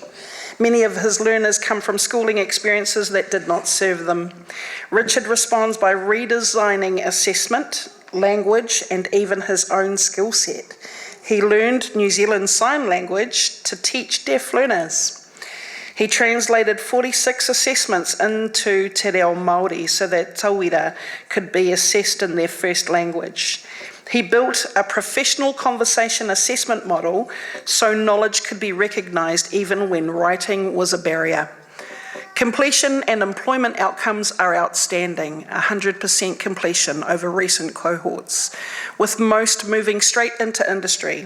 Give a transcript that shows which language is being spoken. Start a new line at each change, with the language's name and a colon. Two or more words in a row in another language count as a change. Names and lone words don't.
English: Many of his learners come from schooling experiences that did not serve them. Richard responds by redesigning assessment, language, and even his own skill set. He learned New Zealand Sign Language to teach deaf learners. He translated 46 assessments into te reo Māori so that tauira could be assessed in their first language. He built a professional conversation assessment model so knowledge could be recognised even when writing was a barrier. Completion and employment outcomes are outstanding, 100% completion over recent cohorts, with most moving straight into industry.